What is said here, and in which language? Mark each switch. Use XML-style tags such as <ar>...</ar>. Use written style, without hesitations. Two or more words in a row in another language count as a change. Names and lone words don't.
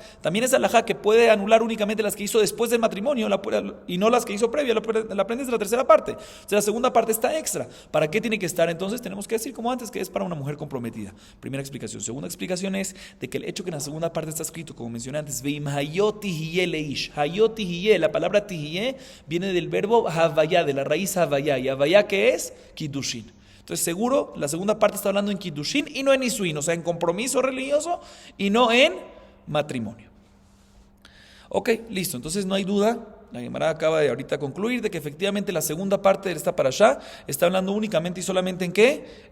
<es>También es alajá que puede anular únicamente las que hizo después del matrimonio y no las que hizo previa. La aprendes de la tercera parte. O sea, la segunda parte está extra. ¿Para qué tiene que estar? Entonces tenemos que decir como antes que es para una mujer comprometida. Primera explicación. Segunda explicación es de que el hecho que en la segunda parte está escrito, como mencioné antes,</es> <he>ואם היו תהיה לאיש. היו תהיה,</he> <es>la palabra tihiye viene del verbo havaya, de la raíz havaya. ¿Y havaya qué es? Kiddushin. Entonces seguro la segunda parte está hablando en Kiddushin y no en Isuin, o sea, en compromiso religioso y no en matrimonio. Ok, listo, entonces no hay duda, la Gemara acaba de ahorita concluir de que efectivamente la segunda parte de esta parashá está hablando únicamente y solamente en ¿qué?</es>